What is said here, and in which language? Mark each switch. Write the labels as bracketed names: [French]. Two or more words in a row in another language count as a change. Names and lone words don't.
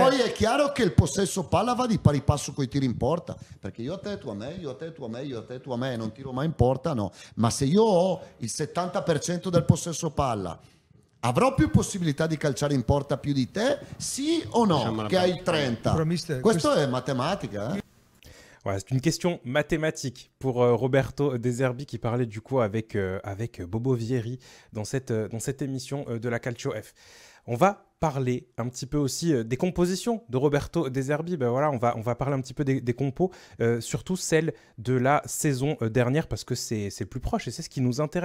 [Italian] Poi è chiaro che il possesso palla va di pari passo coi tiri in porta, perché io a te, tu a me, io a te, tu a me, io a te, tu a me, non tiro mai in porta, no. Ma se io ho il 70% del possesso palla, avrò più possibilità di calciare in porta più di te? Sì o no? Che hai il 30? Questo è matematica, [French] Voilà, c'est une question mathématique pour Roberto De Zerbi qui parlait du coup avec Bobo Vieri dans cette émission de la Calcio F. On va parler un petit peu aussi des compositions de Roberto De Zerbi. Voilà, on va parler un petit peu des compos, surtout celles de la saison dernière parce que c'est le plus proche et c'est ce qui nous intéresse.